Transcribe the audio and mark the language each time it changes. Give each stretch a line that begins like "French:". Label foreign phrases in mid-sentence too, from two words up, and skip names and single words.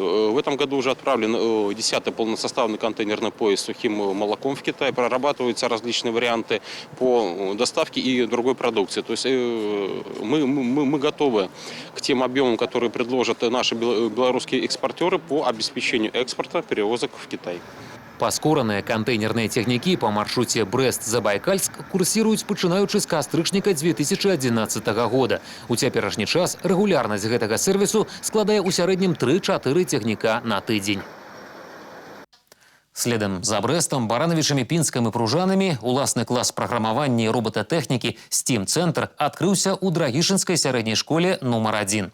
Russian: В этом году уже отправлен 10-й полносоставный контейнерный поезд с сухим молоком в Китай. Прорабатываются различные варианты по доставке и другой продукции. То есть мы готовы к тем объемам, которые предложат наши белорусские экспортеры по обеспечению экспорта перевозок в Китай.
Belarusian: Паскораныя контейнерныя цягнікі по маршруце Брэст-Забайкальск курсіруюць пачынаючы з кастрычніка 2011 года. У цяперашні час рэгулярнасць гэтага сервісу складае ў сярэднім 3-4 цягніка на тыдзень. Следам за Брэстам, Баранавічамі, Пінскам і Пружанамі уласны клас праграмавання і роботатэхнікі «Стім-цэнтр» адкрыўся ў Драгішынскай сярэдняй школе нумар 1.